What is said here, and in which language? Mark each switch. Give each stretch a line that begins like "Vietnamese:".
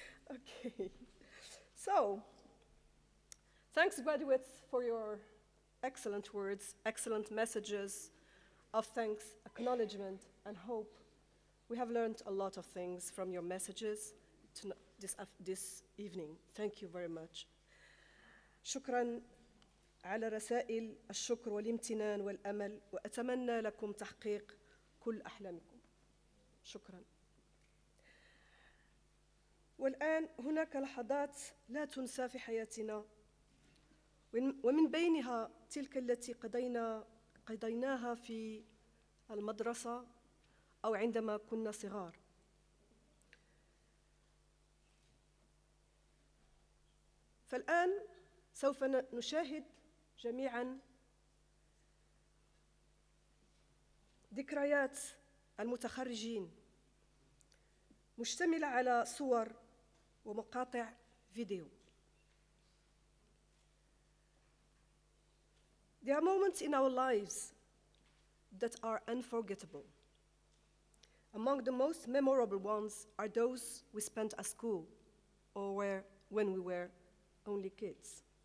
English: Okay. So, thanks, graduates, for your excellent words, excellent messages of thanks, acknowledgement, and hope. We have learned a lot of things from your messages this evening. Thank you very much.
Arabic: شكراً على رسائل الشكر والامتنان والأمل، وأتمنى لكم تحقيق كل أحلامكم. شكراً. والآن هناك لحظات لا تنسى في حياتنا، ومن بينها تلك التي قضيناها في المدرسة أو عندما كنا صغار. فالآن سوف نشاهد جميعاً ذكريات المتخرجين مشتملة على صور ومقاطع فيديو.
English: There are moments in our lives that are unforgettable. Among the most memorable ones are those we spent at school or when we were only kids.